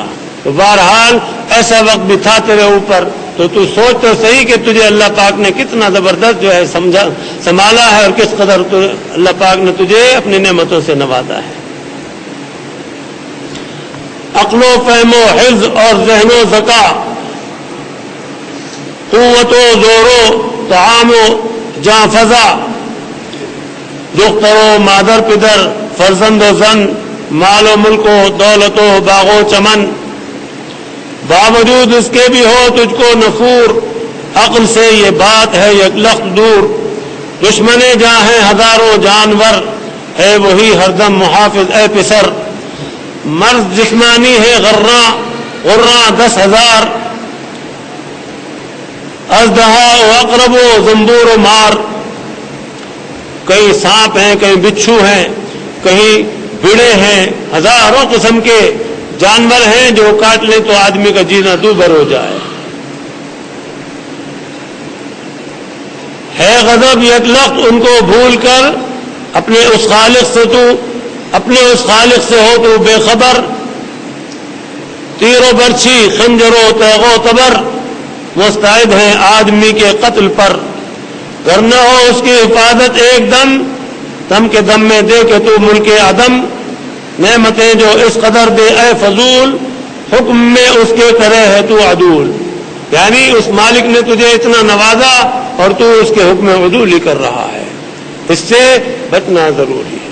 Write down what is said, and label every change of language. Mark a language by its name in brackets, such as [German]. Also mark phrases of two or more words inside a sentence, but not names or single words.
[Urdu] تو بہرحال ایسا وقت بھی تھا تیرے اوپر، تو سوچ تو صحیح کہ تجھے اللہ پاک نے کتنا زبردست جو ہے سنبھالا ہے، اور کس قدر اللہ پاک نے تجھے اپنی نعمتوں سے نوازا ہے۔ عقل و فہم و حفظ اور ذہن و ذکا، قوت و زور و طعام و جاں فضا، دختر و مادر پدر، فرزند و زن، مال و ملک و دولت و باغ و چمن، باوجود اس کے بھی ہو تجھ کو نفور، عقل سے یہ بات ہے یک لخت دور، دشمن جاں ہیں ہزاروں جانور، ہے وہی ہر دم محافظ اے پسر، مرض جسمانی ہے غراں 10,000، اژدہا و اقرب و زنبور و مار، کہیں سانپ ہیں، کہیں بچھو ہیں، کہیں بڑے ہیں، ہزاروں قسم کے جانور ہیں جو کاٹ لیں تو آدمی کا جینا دوبھر ہو جائے۔ ہے غضب یک لخت ان کو بھول کر، اپنے اس خالق سے ہو تو بے خبر، تیر و برچھی خنجر و تیغ و تبر مستعد ہیں آدمی کے قتل پر، گر نہ ہو اس کی حفاظت ایک دم کے دم میں دے کہ تو ملک عدم، نعمتیں جو اس قدر دے اے فضول، حکم میں اس کے کرے ہے تو عدول، یعنی اس مالک نے تجھے اتنا نوازا اور تو اس کے حکم عدول ہی کر رہا ہے، اس سے بچنا ضروری ہے۔